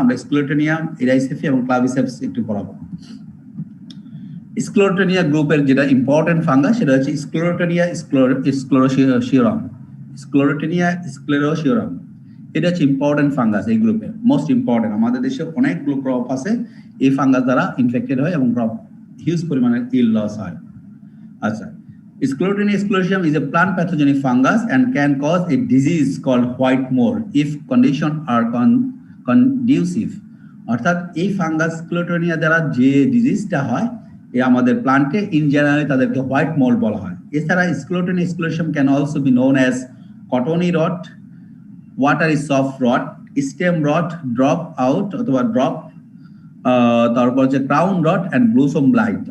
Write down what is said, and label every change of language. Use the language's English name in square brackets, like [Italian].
[Bangla] আমরা স্ক্লেরোটেনিয়া, ইরাইসেফি এবং ক্লাভিসেপস একটু পড়াবো। স্ক্লেরোটেনিয়া গ্রুপের যেটা ইম্পর্টেন্ট ফাঙ্গাস সেটা হচ্ছে স্ক্লেরোটেনিয়া স্ক্লেরোশিওরাম। স্ক্লেরোটেনিয়া স্ক্লেরোশিওরাম এটা হচ্ছে ইম্পর্টেন্ট ফাঙ্গাস এই গ্রুপের, মোস্ট ইম্পর্টেন্ট। আমাদের দেশে অনেকগুলো ক্রপ আছে এই ফাঙ্গাস দ্বারা ইনফেক্টেড হয় এবং ক্রপ হিউজ পরিমাণে ইল লস হয়। [English] আচ্ছা, Sclerotinia sclerosum is a plant pathogenic fungus and can cause a disease called white mold if conditions are conducive. [Bangla] অর্থাৎ এই ফাঙ্গাস স্ক্লেরোটিনিয়া দ্বারা যে ডিজিজটা হয় এই আমাদের প্লান্টে ইন জেনারেলি তাদেরকে হোয়াইট মোল্ড বলা হয়। এছাড়া [English] Sclerotinia sclerotiorum can also be known as cottony rot, watery soft rot, stem rot, drop out অথবা drop, [Bangla] তারপর হচ্ছে [English] Crown rot and blossom blight.